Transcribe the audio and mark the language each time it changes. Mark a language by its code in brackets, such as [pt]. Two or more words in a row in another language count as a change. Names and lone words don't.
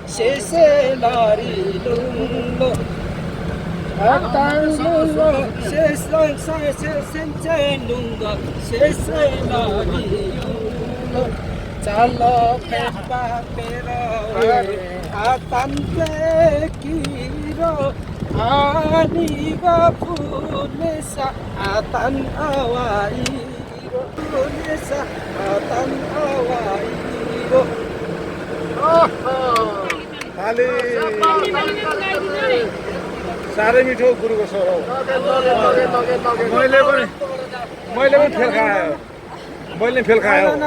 [ne] seselarilo atango sencelunga seselarilo chalo pepa pero atante kiro aniga pulesa atan awairo pulesa atan awairo खाली साह्रै मिठो गुरुको स्वर हो। मैले पनि फेल खायो।